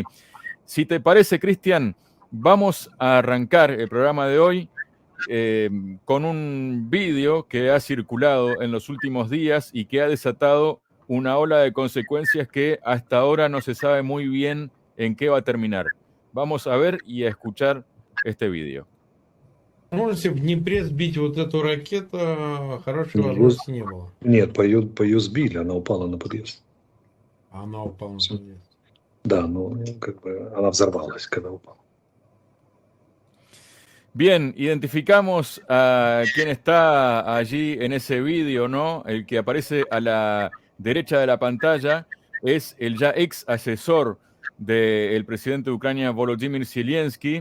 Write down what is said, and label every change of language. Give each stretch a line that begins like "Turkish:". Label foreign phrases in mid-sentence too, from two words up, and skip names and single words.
Spanish: Si te parece, Cristian, vamos a arrancar el programa de hoy con un vídeo que ha circulado en los últimos días y que ha desatado una ola de consecuencias que hasta ahora no se sabe muy bien en qué va a terminar. Vamos a ver y a escuchar este vídeo.
Russian: Можете в Днепре сбить вот эту ракету, хорошей Ее... возможности не было. Нет, по ее сбили, она упала на подъезд. Она упала на подъезд. Да, ну, как бы она взорвалась, когда упала.
Spanish: Bien, identificamos a quien está allí en ese vídeo, ¿no? El que aparece a la derecha de la pantalla es el ya ex asesor del presidente de Ucrania, Volodymyr Zelensky.